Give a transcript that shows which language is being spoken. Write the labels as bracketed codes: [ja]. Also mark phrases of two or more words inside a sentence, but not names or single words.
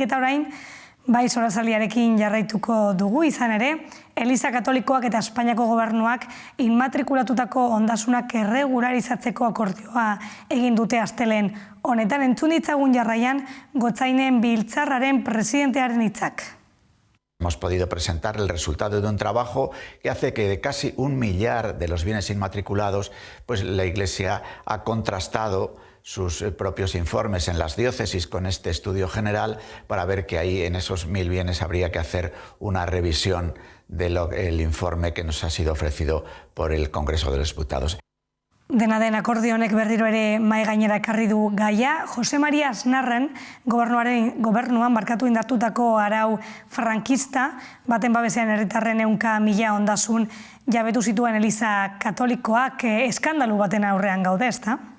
[eu] Eta orain, bai Sorazaldiarekin jarraituko dugu izan ere, Eliza Katolikoak eta Espainiako gobernuak inmatrikulatutako ondasunak erregularizatzeko akordioa egin dute astelen honetan. Entzun ditzagun jarraian Gotzainen Biltzarraren presidentearen hitzak. [es] Hemos podido presentar el resultado de un trabajo que hace que de casi 1 millar de los bienes inmatriculados, pues la Iglesia ha contrastado sus propios informes en las diócesis con este estudio general para ver que ahí en esos 1.000 bienes habría que hacer una revisión del informe que nos ha sido ofrecido por el Congreso de los Diputados. [eu] Dena den akordio honek berriro ere mahai gainera ekarri du gaia. Jose Maria Aznarren gobernuan barkatu indartutako arau frankista, baten babesean herritarren 100.000 ondasun jabetu zituen Eliza Katolikoak, eskandalu baten aurrean gaude, ezta?